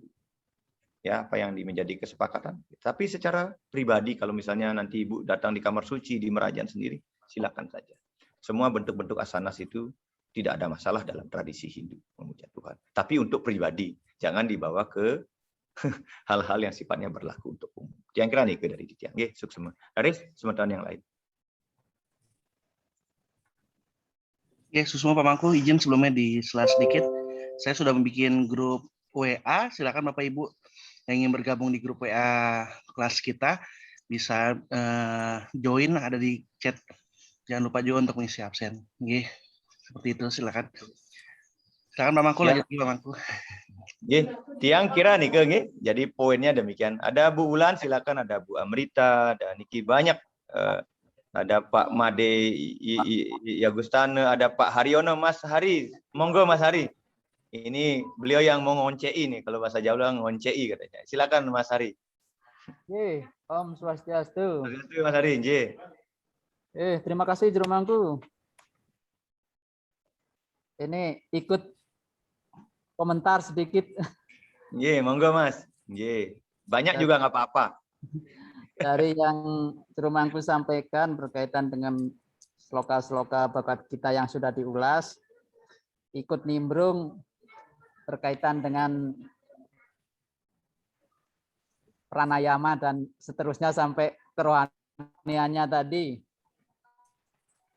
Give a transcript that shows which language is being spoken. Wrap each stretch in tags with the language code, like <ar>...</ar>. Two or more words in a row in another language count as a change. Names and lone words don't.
<id>Ya, apa yang menjadi kesepakatan. Tapi secara pribadi kalau misalnya nanti Ibu datang di kamar suci di Merajan sendiri, silakan saja. Semua bentuk-bentuk asanas itu tidak ada masalah dalam tradisi Hindu memuja Tuhan. Tapi untuk pribadi, jangan dibawa ke hal-hal yang sifatnya berlaku untuk umum. Yang kira nih dari tiang.</id> <ban>Nggih, suksema.</ban> <id>Dari sementara yang lain. Oke, Susma Pak Mangku, izin sebelumnya di slide sedikit. Saya sudah membuat grup WA. Silakan Bapak Ibu yang ingin bergabung di grup WA kelas kita bisa join, ada di chat. Jangan lupa juga untuk mengisi absen. Nggih, seperti itu. Silakan. Silakan Pak Mangku, lanjut Pak Mangku.</id> <ban>Nggih, tiang kira nih ke nggih.</ban> <id>Jadi poinnya demikian. Ada Bu Ulan, silakan. Ada Bu Amrita, ada Niki banyak. Ada Pak Made Yagustana, ada Pak Haryono, Mas Hari. Monggo Mas Hari. Ini beliau yang mau ngoncei nih, kalau bahasa Jawa ngoncei katanya. Silakan Mas Hari.</id> <ban>Nggih, Om Swastiastu. Swastiastu Mas Hari, nggih.</ban> <id>Terima kasih Juru Mangku. Ini ikut komentar sedikit. Nggih, monggo Mas. Nggih. Banyak juga nggak apa-apa. Dari yang Juru Mangku sampaikan berkaitan dengan sloka-sloka bakat kita yang sudah diulas, ikut nimbrung berkaitan dengan pranayama dan seterusnya sampai kerohaniannya tadi.</id>